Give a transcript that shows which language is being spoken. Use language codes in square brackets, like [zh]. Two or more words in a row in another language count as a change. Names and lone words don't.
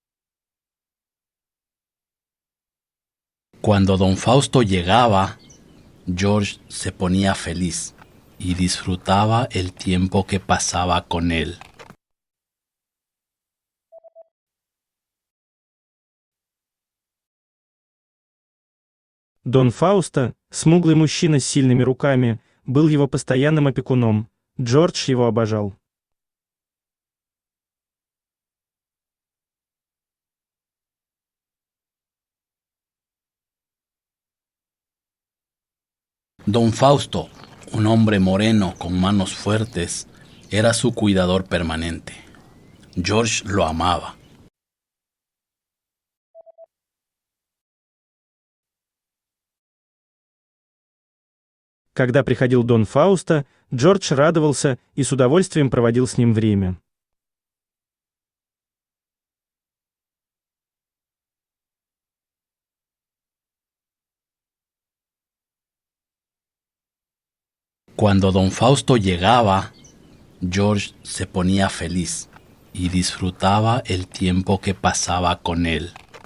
[es] Cuando don Fausto llegaba, George se ponía feliz y disfrutaba el tiempo que pasaba con él. [ru] Дон Фауста, смуглый мужчина с сильными руками, был его постоянным опекуном. Джордж его обожал. [es] Don Fausto, un hombre moreno con manos fuertes, era su cuidador permanente. George lo amaba. [ru] Когда приходил Дон Фауста, Джордж радовался и с удовольствием проводил с ним время. [es] Cuando don Fausto llegaba, George se ponía feliz y disfrutaba el tiempo que pasaba con él.